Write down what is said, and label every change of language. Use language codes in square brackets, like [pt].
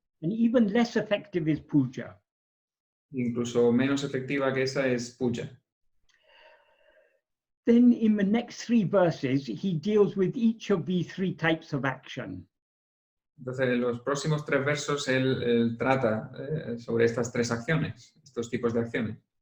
[en] And even less effective is puja. [es] Incluso menos efectiva que esa es puja. [en] Then in the next three verses, he deals with each of these three types of action. [es] Entonces, en los próximos tres versos, él trata sobre estas tres acciones, estos tipos de acciones.